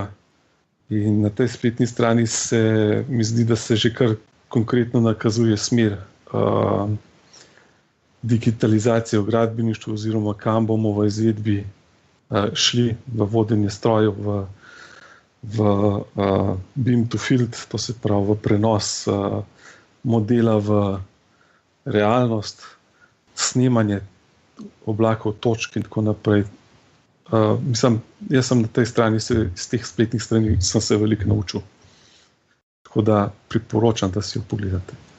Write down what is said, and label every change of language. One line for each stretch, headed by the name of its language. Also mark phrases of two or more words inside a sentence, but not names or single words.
Slovenian: In na tej spletni strani se mi zdi, da se že kar konkretno nakazuje smer digitalizacije v gradbeništvu oziroma kam bomo v izvedbi šli v vodenje strojev, v
English: beam to field,
Slovenian: to se pravi v prenos modela v realnost, snemanje oblakov, točk in tako naprej. Jaz sem na tej strani, iz teh spletnih strani sem se veliko naučil. Tako da priporočam, da si jo pogledate.